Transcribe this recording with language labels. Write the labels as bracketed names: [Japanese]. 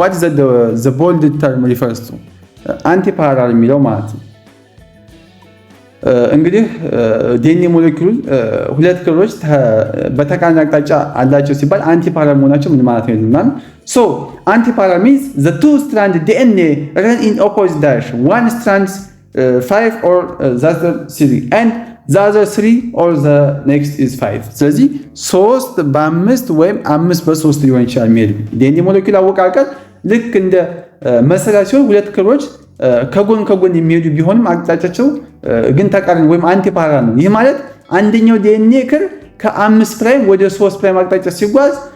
[English] What is the bold term refers to? [Amharic] Antiparallel የሚለው ማለት ነው። እንግዲህ ዲኤንኤ ሞለኪውል ሁለት ክሮች በተቃራኒ አቅጣጫ አላቸው ሲባል አንቲፓራል መሆናቸው ምን ማለት ነው ይላል። አንቲፓራል [English] means the two strand DNA run in opposite direction. One strands 5 or the other 3 and the other 3 or the next is 5. [Amharic] ስለዚህ 3 በ5 ወይም 5 በ3 ሊሆን ይችላል የሚሄድ ዲኤንኤ ሞለኪውል አወቃቀር ልክ እንደ መሰላል ሲሆን ሁለት ክሮች ከጎን የሚሄዱ ቢሆንም አቅጣጫቸው ግን ተቃራኒ ወይም አንቲፓራል ነው። ይህ ማለት አንደኛው ዲኤንኤ ክር ከ5 ፕራይም ወደ 3 ፕራይም አቅጣጫ ሲጓዝ